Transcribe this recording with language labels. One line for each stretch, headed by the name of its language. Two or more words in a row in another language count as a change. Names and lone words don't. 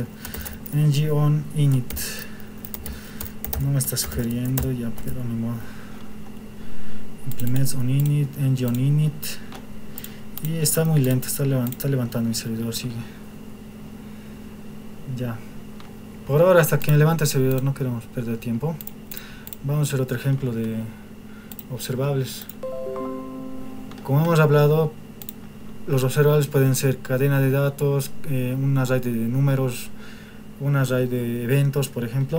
Spanish: ng-on-init no me está sugiriendo ya, pero ni modo.
English: Implements on init, ng-on-init,
Spanish: y está muy lento, está levantando mi servidor, sigue. Ya, por ahora hasta que me levante el servidor no queremos perder tiempo. Vamos a hacer otro ejemplo de observables. Como hemos hablado, los observables pueden ser cadena de datos, un array de números, un array de eventos, por ejemplo.